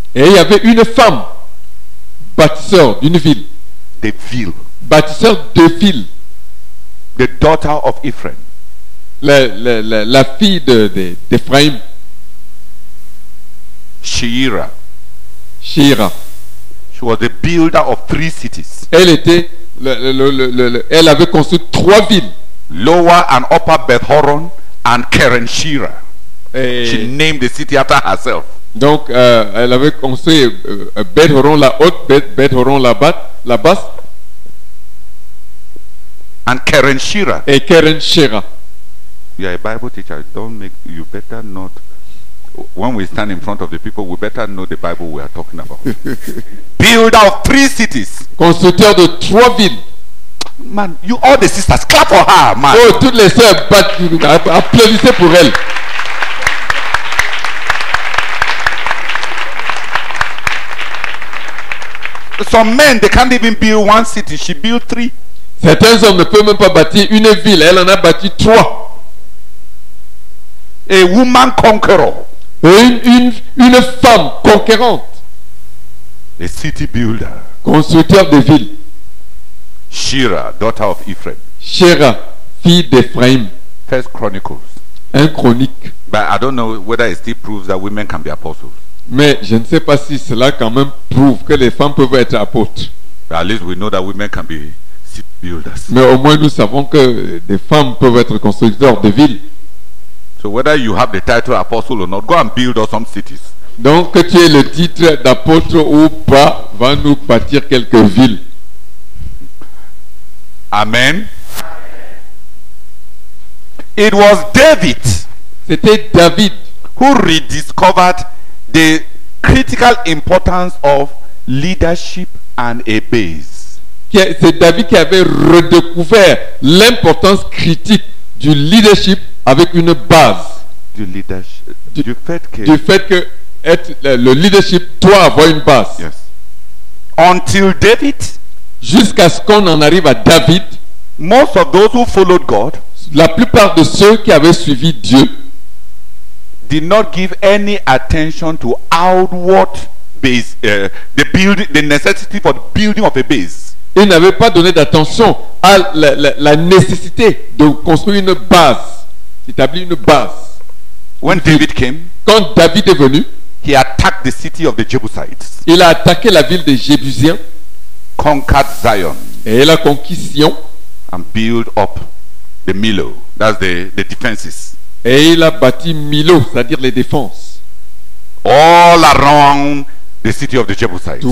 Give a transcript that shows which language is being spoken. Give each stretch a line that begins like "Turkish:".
French: Et il y avait une femme bâtisseur d'une ville,
English: the ville,
French: bâtisseur de ville,
English: the daughter of Ephraim.
French: la fille d'Éphraïm,
English: Sheira.
French: Shira.
English: She was the builder of 3 cities,
French: Elle était, elle avait construit 3 villes.
English: Lower and Upper Beth-horon and Keren Shira.
French: Et
English: She named the city after herself.
French: donc, elle avait construit Beth-horon la haute, Beth-horon la basse,
English: And Keren Shira.
French: et Keren Shira.
English: You are a Bible teacher. You better not. When we stand in front of the people, we better know the Bible we are talking about. Builder of 3 cities.
French: Constructeur de 3 villes.
English: Man, you all the sisters, clap for her, man.
French: Oh, toutes les sœurs, applaudissez pour elle.
English: Some men, they can't even build 1 city. She built 3.
French: Certains hommes ne peuvent même pas bâtir une ville. Elle en a bâti 3.
English: A woman conqueror.
French: Et une femme conquérante.
English: A city builder.
French: Constructeur de villes.
English: Shira, daughter of Ephraim.
French: Shira, fille d'Éphraïm.
English: First Chronicles.
French: 1 Chronique.
English: But I don't know whether it still proves that women can be apostles.
French: Mais je ne sais pas si cela quand même prouve que les femmes peuvent être apôtres.
English: But at least we know that women can be city builders.
French: Mais au moins nous savons que des femmes peuvent être constructeurs de villes.
English: So whether you have the title apostle or not, go and build us some cities.
French: Donc que tu aies le titre d'apôtre ou pas, va nous bâtir quelques villes.
English: Amen. It was David
French: C'était David
English: who rediscovered the critical importance of leadership and a base.
French: c'est David qui avait redécouvert l'importance critique du leadership avec une base. Du leadership. Du fait que le leadership doit avoir une base.
English: Yes. Until David,
French: Jusqu'à ce qu'on en arrive à David,
English: most of those who followed God
French: la plupart de ceux qui avaient suivi Dieu
English: did not give any attention to outward base, the necessity for the building of a base.
French: ils n'avaient pas donné d'attention à la nécessité de construire une base, d'établir une base.
English: When David came,
French: Quand David est venu,
English: he attacked the city of the Jebusites,
French: il a attaqué la ville des Jébusiens
English: conquered Zion,
French: et il a conquis Sion
English: and built up the Millo. That's the defenses.
French: et il a bâti Milo, c'est-à-dire les défenses,
English: All around the city of the Jebusites,